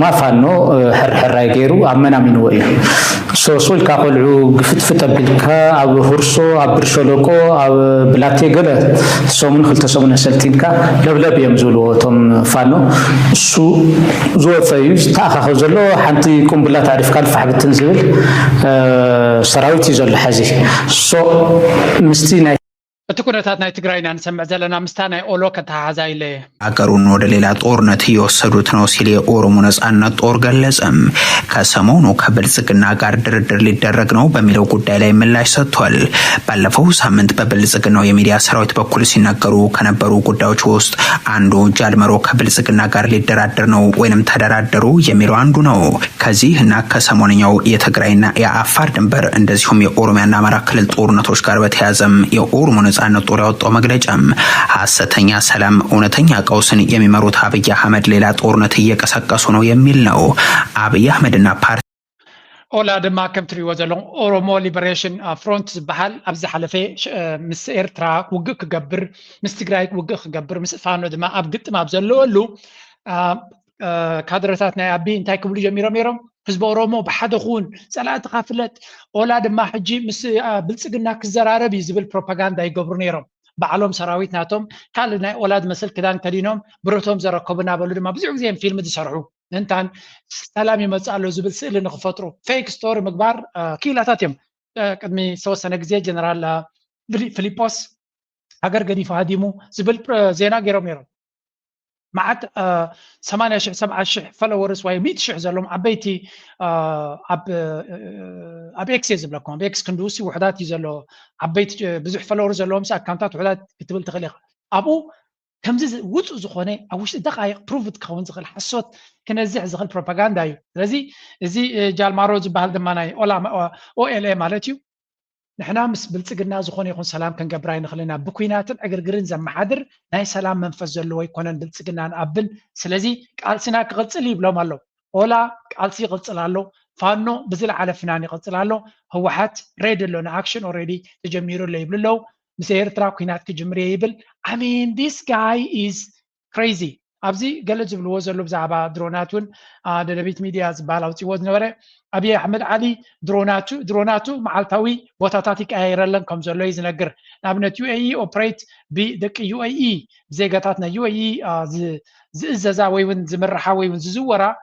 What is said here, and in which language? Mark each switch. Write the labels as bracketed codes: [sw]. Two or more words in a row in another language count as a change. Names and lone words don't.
[ti] ፋኖ ሕርሕራይ ገይሩ ኣመናሚንዎ እዩ ሶስልካ ቆልዑ ግፍትፍት ኣቢልካ ኣብ ሁርሶ ኣብ ብርሸለቆ ኣብ ብላቴ ገለ ሰሙን ክልተ ሰሙን ኣሰልቲንካ ለብለብ እዮም ዝብልዎ እቶም ፋኖ እሱ ዝወፀ እዩ ዝተኣኻኸ ዘሎ ሓንቲ ቁምብላ ታሪፍካ ልፋሕ ብትን ዝብል ሰራዊት እዩ ዘሎ ሕዚ ምስቲ ናይ እቲ ኩነታት ናይ ትግራይና ንሰምዕ ዘለና ምስታ ናይ ኦሎ ከተሓሓዛ ኢለ [am] አገሩን ወደ ሌላ ጦርነት እየወሰዱት ነው ሲል የኦሮሞ ነጻነት ጦር ገለጸም። ከሰሞኑ ከብልጽግና ጋር ድርድር ሊደረግ ነው በሚለው ጉዳይ ላይ ምላሽ ሰጥቷል። ባለፈው ሳምንት በብልጽግናው የሚዲያ ሰራዊት በኩል ሲናገሩ ከነበሩ ጉዳዮች ውስጥ አንዱ ጃልመሮ ከብልጽግና ጋር ሊደራደር ነው ወይንም ተደራደሩ የሚለው አንዱ ነው። ከዚህና ከሰሞንኛው የትግራይና የአፋር ድንበር እንደዚሁም የኦሮሚያና አማራ ክልል ጦርነቶች ጋር በተያያዘም የኦሮሞ ነጻነት ጦር ያወጣው መግለጫም ሐሰተኛ ሰላም እውነተኛ ቀውስን የሚመሩት አብይ አህመድ ሌላ ጦርነት እየቀሰቀሱ ነው የሚል ነው። አብይ አህመድና ፓርቲ [ti] ኦላ ድማ ከም ትሪእዎ ዘለኹም ኦሮሞ ሊበሬሽን ፍሮንት ዝበሃል ኣብዚ ሓለፈ ምስ ኤርትራ ውግእ ክገብር ምስ ትግራይ ውግእ ክገብር ምስ ፋኖ ድማ ኣብ ግጥም ኣብ ዘለወሉ ካድረታት ናይ ኣቢ እንታይ ክብሉ ጀሚሮም ነይሮም ህዝቢ ኦሮሞ ብሓደ ኩን ጸላእትኻ ፍለጥ ኦላ ድማ ሕጂ ምስ ብልጽግና ክዘራረብ እዩ ዝብል ፕሮፓጋንዳ ይገብሩ ነይሮም ባዕሎም ሰራዊት ናቶም ካልእ ናይ ኦላ ዝመስል ክዳን ከዲኖም ብረቶም ዘረከቡና በሉ ድማ ብዙሕ ግዜ ፊልም ዝሰርሑ እንታን ሰላም ይመጽእ ኣሎ ዝብል ስእሊ ንክፈጥሩ [en] fake story [ti] ምግባር ኪላታት እዮም ቅድሚ ዝተወሰነ ግዜ ጀነራል ፊሊጶስ ሃገር ገዲፉ ሃዲሙ ዝብል ዜና ገይሮም ነይሮም معت 80,000 70,000 فولورز ወይ 100,000 ዘለዎም ዓበይቲ ኣብ ኤክስ ዝብለኩም ኣብ ኤክስ ክንዱሲ ውሕዳት እዩ ዘሎ ዓበይቲ ብዙሕ ፎሎወር ዘለዎም ኣካውንታት ውሕዳት ክትብል ትኽእል ኢኻ ኣብኡ ከምዚ ውፁእ ዝኾነ ኣብ ውሽጢ ደቃይቕ ፕሩቭድ ክኸውን ዝኽእል ሓሶት ክነዝሕ ዝኽእል ፕሮፓጋንዳ እዩ ስለዚ እዚ ጃልማሮ ዝበሃል ድማ ናይ ኦኤልኤ ማለት እዩ ንሕና ምስ ብልጽግና ዝኾነ ይኹን ሰላም ክንገብር ኣይንኽእልና ብኩናትን ዕግርግርን ዘመሓድር ናይ ሰላም መንፈስ ዘለዎ ይኮነን ብልጽግናን ኣብል ስለዚ ቃልሲና ክቕፅል ይብሎም ኣሎ ኦላ ቃልሲ ይቕፅል ኣሎ ፋኖ ብዝለዓለ ፍናን ይቕፅል ኣሎ ህወሓት ሬድ ኣሎ ንኣክሽን ኦልሬዲ ተጀሚሩ ኣሎ ይብል ኣለው ምስ ኤርትራ ኩናት ክጅምር ይብል [en] I mean this guy is crazy [ti] ኣብዚ ገለ ዝብልዎ ዘሎ ብዛዕባ ድሮናቱን ደደቢት ሚድያ ዝበሃል ኣውፂዎ ዝነበረ አብይ አሕመድ ዓሊ ድሮናቱ መዓልታዊ ቦታታት ይቀያይረለን ከም ዘሎ እዩ ዝነግር ንኣብነት ዩኤኢ ኦፕሬት ብደቂ ዩኤኢ ዜጋታት ናይ ዩኤኢ ዝእዘዛ ወይ እውን ዝምርሓ ወይ እውን ዝዝወራ